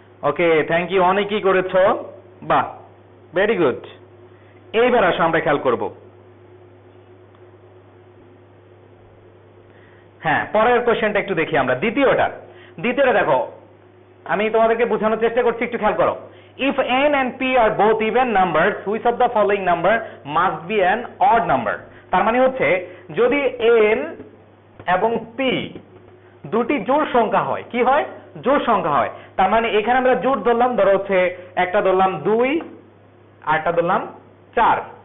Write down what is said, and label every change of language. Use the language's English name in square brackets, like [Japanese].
[Bangla] Okay, thank you, অনেকেই করেছো, বাহ, ভেরি গুড। এইবার আসো আমরা খেয়াল করব। হ্যাঁ, পরের কোশ্চেনটা একটু দেখি আমরা। দ্বিতীয়টা দেখো, আমি তোমাদেরকে বোঝানোর চেষ্টা করছি, একটু খেয়াল করো। [English] If n and p are both even numbers, which of the following number must be an odd number? [Bangla] তার মানে হচ্ছে যদি n এবং p দুটি জোড় সংখ্যা হয়, কি হয় জোড় সংখ্যা হয়, তার মানে এখানে আমরা জোড় ধরলাম, ধরো হচ্ছে একটা ধরলাম 2 আর একটা ধরলাম 4।